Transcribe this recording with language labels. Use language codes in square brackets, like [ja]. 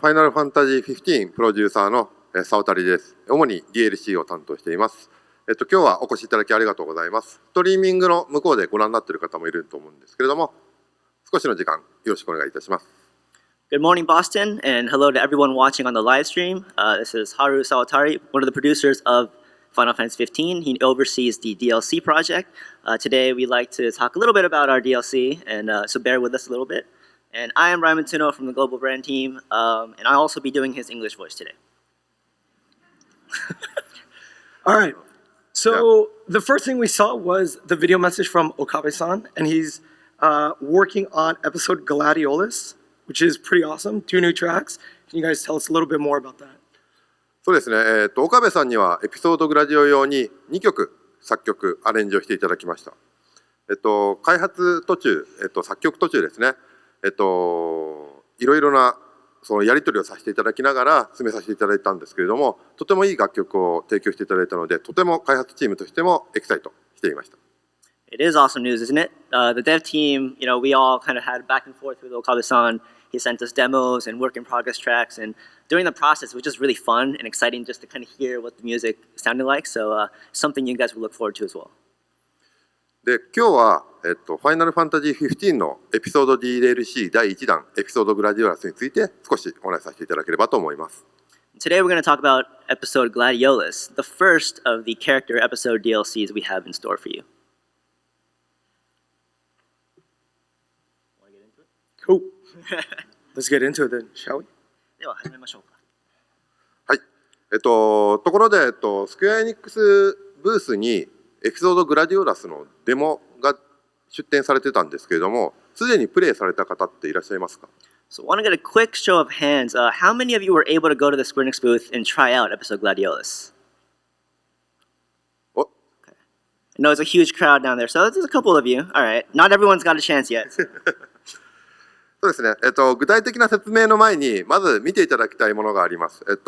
[ja] Final Fantasy 15プロデューサーの沢渡です。主に DLC を担当しています。今日はお越しいただきありがとうございます。ストリーミングの向こうでご覧になっている方もいると思うんですけれども、少しの時間よろしくお願いいたします。 [en] Good morning, Boston, and hello to everyone watching on the live stream. This is Haru Sawatari, one of the producers of Final Fantasy 15. He oversees the DLC project. Today, we'd like to talk a little bit about our DLC, and so bear with us a little bit. And I am Ryo Mitsuno from the global brand team, and I'll also be doing his English voice today. All right. So the first thing we saw was the video message from Okabe-san, and he's working on episode Gladiolus, which is pretty awesome. 2 new tracks. Can you guys tell us a little bit more about that? [ja] そうですね。岡部さんにはエピソードグラディオ用に2曲作曲アレンジをしていただきました。開発途中、作曲途中ですね。いろいろなそのやり取りをさせていただきながら進めさせていただいたんですけれども、とてもいい楽曲を提供していただいたので、とても開発チームとしてもエキサイトしていました。 [en] It is awesome news, isn't it? The dev team, we all kind of had back and forth with Okabe-san. He sent us demos and work in progress tracks, and during the process, it was just really fun and exciting just to kind of hear what the music sounded like. So something you guys will look forward to as well. [ja] で、今日は、ファイナルファンタジー15のエピソード DLC 第1弾、エピソードグラディオラスについて少しお話しさせていただければと思います。 [en] Today we're going to talk about episode Gladiolus, the first of the character episode DLCs we have in store for you. Want to get into it? Cool. Let's get into it then, shall we? [ja] では始めましょうか。はい。ところで、スクエアエニックスブースにエピソードグラディオラスのデモが出展されてたんですけれども、すでにプレイされた方っていらっしゃいますか？ [en] So I want to get a quick show of hands. How many of you were able to go to the Square Enix booth and try out episode Gladiolus? Oh. Okay. I know it's a huge crowd down there, so there's a couple of you. All right. Not everyone's got a chance yet. [ja] そうですね。具体的な説明の前に、まず見ていただきたいものがあります。